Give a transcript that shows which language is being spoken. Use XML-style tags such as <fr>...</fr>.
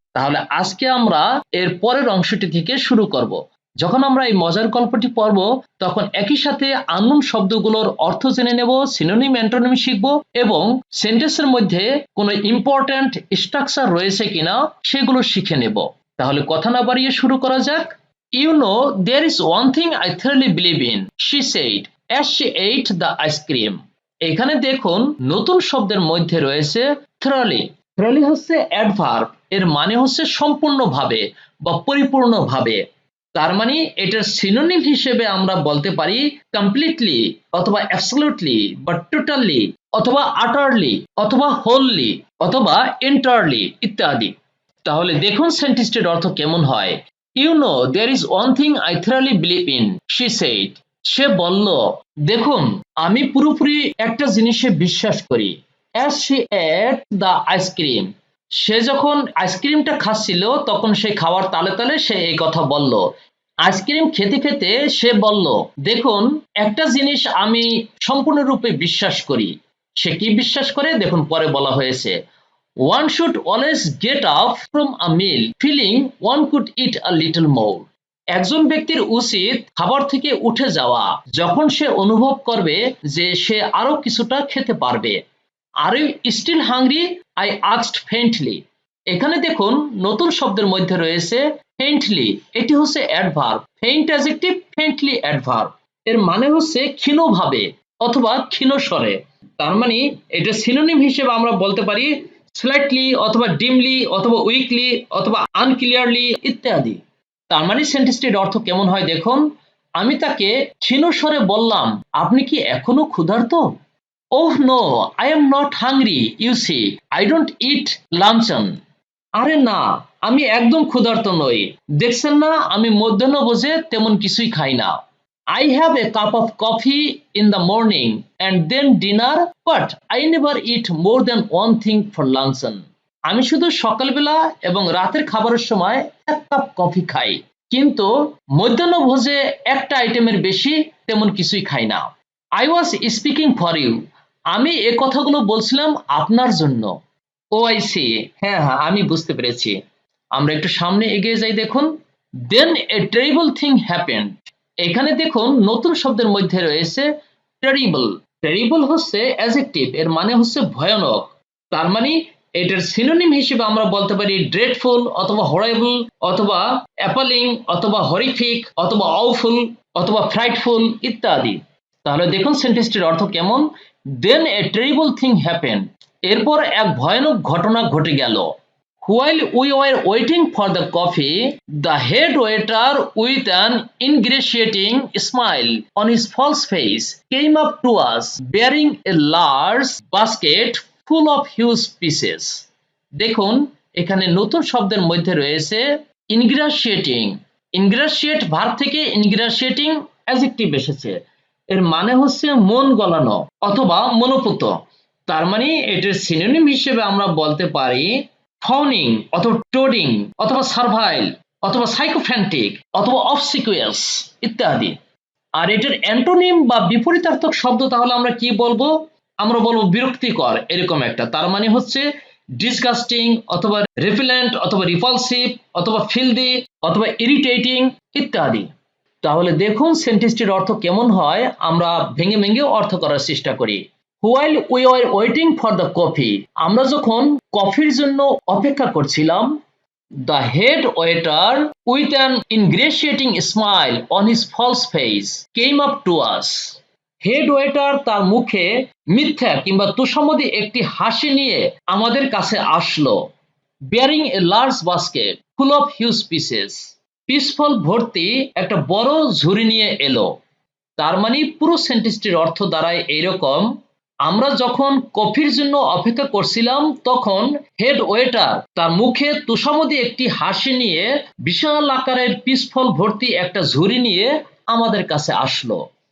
<bn>তাহলে আজকে আমরা এর পরের অংশটি থেকে শুরু করব। যখন আমরা এই মজার গল্পটি পড়ব তখন একই সাথে আননোন শব্দগুলোর অর্থ জেনে নেব, সিনোনিম অ্যান্টোনিম শিখব এবং সেন্টেন্সের মধ্যে কোনো ইম্পর্ট্যান্ট স্ট্রাকচার রয়েছে কিনা সেগুলো শিখে নেব। তাহলে কথা না বাড়িয়ে শুরু করা যাক।</bn> <en>You know, there is one thing I thoroughly believe in, she said as she ate the ice cream.</en> <bn>এখানে দেখুন, নতুন শব্দের মধ্যে রয়েছে thoroughly। thoroughly হচ্ছে অ্যাডভার্ব, এর মানে হচ্ছে সম্পূর্ণভাবে বা পরিপূর্ণভাবে। তার মানে এটার সিনোনিম হিসেবে আমরা বলতে পারি কমপ্লিটলি অথবা অ্যাবসলিউটলি বা টোটালি অথবা আটারলি অথবা হোললি অথবা এন্টারলি ইত্যাদি। তাহলে দেখুন সেন্টেন্সটির অর্থ কেমন হয়।</bn> <en>You know, there is one thing I thoroughly believe in, she said.</en> <bn>সে বলল, দেখুন, আমি পুরোপুরি একটা জিনিসে বিশ্বাস করি।</bn> <en>As she ate the ice cream.</en> <bn>সে যখন আইসক্রিমটা খাচ্ছিল তখন সে খাওয়ার তালে তালে সে এই কথা বলল। আইসক্রিম খেতে খেতে সে বলল, দেখুন, একটা জিনিস আমি সম্পূর্ণরূপে বিশ্বাস করি। সে কি বিশ্বাস করে দেখুন পরে বলা হয়েছে,</bn> <en>One should always get up from a meal feeling one could eat a little more.</en> <bn>একজন ব্যক্তির উচিত খাবার থেকে উঠে যাওয়া যখন সে অনুভব করবে যে সে আরো কিছুটা খেতে পারবে।</bn> <en>Are you still hungry? I asked faintly.</en> <bn>এখানে দেখুন নতুন শব্দের মধ্যে রয়েছে faintly, এটি হচ্ছে adverb. faint adjective, faintly adverb. এর মানে হচ্ছে ক্ষীণভাবে অথবা ক্ষীণস্বরে। তার মানে এটা সিনোনিম হিসেবে আমরা বলতে পারি স্লাইটলি অথবা ডিমলি অথবা উইকলি অথবা আনক্লিয়ারলি ইত্যাদি। তার মানে সেন্টেন্সটির অর্থ কেমন হয় দেখুন, আমি তাকে ক্ষীণ স্বরে বললাম, আপনি কি এখনো ক্ষুধার্ত?</bn> <en>Oh no, I am not hungry, you see, I don't eat luncheon.</en> <bn>আরে না, আমি একদম ক্ষুধার্ত নই, দেখছেন না আমি মধ্যাহ্নভোজে তেমন কিছুই খাই না।</bn> <en>I have a cup of coffee in the morning and then dinner, but I never eat more than one thing for luncheon.</en> <bn>আমি শুধু সকালবেলা এবং রাতের খাবারের সময় এক কাপ কফি খাই, কিন্তু মধ্যাহ্নভোজে একটা আইটেমের বেশি তেমন কিছুই খাই না।</bn> <en>I was speaking for you.</en> <bn>আমি এ কথাগুলো বলছিলাম আপনার জন্য।</bn> <en>oh I see,</en> <bn>হ্যাঁ হ্যাঁ, আমি বুঝতে পেরেছি। আমরা একটু সামনে এগিয়ে যাই।</bn> <en>দেখুন, then a terrible thing happened.</en> <bn>এখানে দেখুন নতুন শব্দের মধ্যে রয়েছে টেরিবল। টেরিবল হচ্ছে অ্যাডজেক্টিভ, এর মানে হচ্ছে ভয়ানক। তার মানে এটার সিনোনিম হিসেবে আমরা বলতে পারি ড্রেডফুল অথবা হরেবল অথবা অ্যাপালিং অথবা হরিফিক অথবা অফুল অথবা ফ্রাইটফুল ইত্যাদি। তাহলে দেখুন সেন্টেন্সটির অর্থ কেমন,</bn> <en>then a terrible thing happened.</en> <bn>এরপর এক ভয়ানক ঘটনা ঘটে গেল।</bn> <en>While we were waiting for the coffee, the head waiter with an ingratiating smile on his false face came up to us bearing a large basket full of huge pieces.</en> <bn>দেখুন, এখানে নতুন শব্দের মধ্যে রয়েছে ingratiating. ingratiate ভার্ব থেকে ingratiating adjective এসেছে, এর মানে হচ্ছে মন গলানো অথবা মনোপুত। তার মানে এটার সিনোনিম হিসেবে আমরা বলতে পারি ফউনিং অথবা টোডিং অথবা সার্ভাইল অথবা সাইকোফ্যান্টিক অথবা অবসিকুয়াস ইত্যাদি। আর এটার অ্যান্টোনিম বা বিপরীতার্থক শব্দ তাহলে আমরা কি বলবো? আমরা বলবো বিরক্তিকর এরকম একটা। তার মানে হচ্ছে ডিসগাস্টিং অথবা রিপেলেন্ট অথবা রিপালসিভ অথবা ফিলদি অথবা ইরিটেটিং ইত্যাদি। তাহলে দেখুন সেন্টেন্সটির অর্থ কেমন হয়, আমরা ভেঙে ভেঙে অর্থ করার চেষ্টা করি।</bn> <en>While we were waiting for the coffee,</en> <bn>আমরা যখন কফির জন্য অপেক্ষা করছিলাম,</bn> <en>the head waiter with an ingratiating smile on his false face came up to us.</en> <bn>Head waiter তার মুখে মিথ্যা কিংবা তুষামোদী একটি হাসি নিয়ে আমাদের কাছে আসলো,</bn> <en>bearing a large basket full of huge pieces.</en> <bn>পিসফল ভর্তি একটা বড় ঝুড়ি নিয়ে এলো। তার মানে পুরো সেন্টেন্সটির অর্থ দাঁড়ায় এইরকম, আমরা যখন কফির জন্য অপেক্ষা করছিলাম তখন হেড ওয়েটার তার মুখে তোষামোদী একটি হাসি নিয়ে বিশাল আকারের পিসফল ভর্তি একটা ঝুড়ি নিয়ে আমাদের কাছে আসলো।</bn>